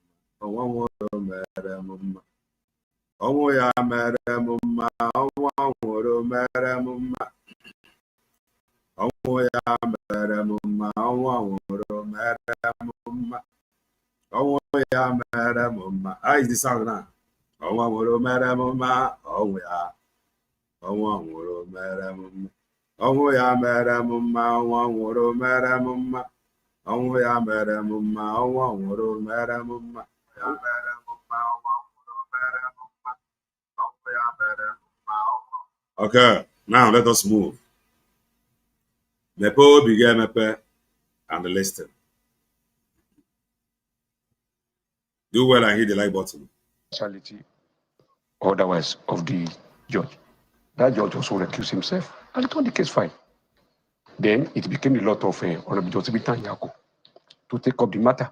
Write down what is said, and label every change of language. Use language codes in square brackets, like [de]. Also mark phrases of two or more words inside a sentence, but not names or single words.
[ig] Ọnwụ ọ nwụrụ mere m mma. Ọnwụ ya mere m mma, ọnwụ ọ nwụrụ mere m mma. Ọnwụ ya mere m mma, ọnwụ ọ nwụrụ mere m mma. Ọnwụ ya mere m mma. [en] How is the sound now? [ig] Ọnwụ ọ nwụrụ mere m mma, ọnwụ ya. Ọnwụ ọ nwụrụ mere m mma. Ọnwụ ya mere m mma, ọnwụ ọ nwụrụ mere m mma. Ọnwụ ya mere m mma, ọnwụ ọ nwụrụ mere m mma. [en] Okay, now let us move. [ig] Mepe obi gị emepe [en] and listen. Do well and hit the like button. Otherwise of the judge. That judge also recused himself and returned the case file. Then it became the lot of Honorable Joseph Yako to take up the matter.